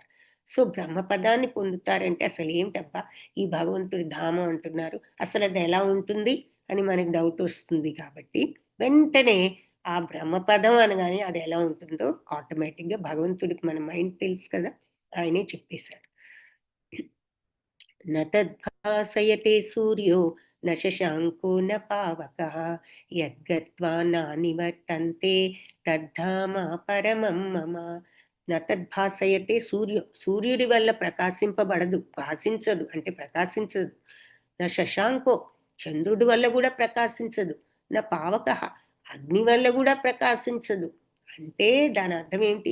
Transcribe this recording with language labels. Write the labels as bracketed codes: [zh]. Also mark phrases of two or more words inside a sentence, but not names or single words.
[te] సో బ్రహ్మపదాన్ని పొందుతారంటే అసలు ఏమిటబ్బా ఈ భగవంతుడి ధామం అంటున్నారు, అసలు అది ఎలా ఉంటుంది అని మనకి డౌట్ వస్తుంది. కాబట్టి వెంటనే ఆ బ్రహ్మపదం అనగానే అది ఎలా ఉంటుందో ఆటోమేటిక్గా భగవంతుడికి మన మైండ్ తెలుసు కదా, ఆయనే చెప్పేశారు. [sa] न तद्भासयते सूर्यो न शशाङ्को न पावकः यद्गत्वा नानिवर्तन्ते తద్ధామ పరమం మమ. న తద్భాసయతే సూర్యో, [te] సూర్యుడి వల్ల ప్రకాశింపబడదు, భాషించదు అంటే ప్రకాశించదు. [sa] నా శశాంకో, [te] చంద్రుడి వల్ల కూడా ప్రకాశించదు. [sa] నా పావక, [te] అగ్ని వల్ల కూడా ప్రకాశించదు. అంటే దాని అర్థం ఏంటి?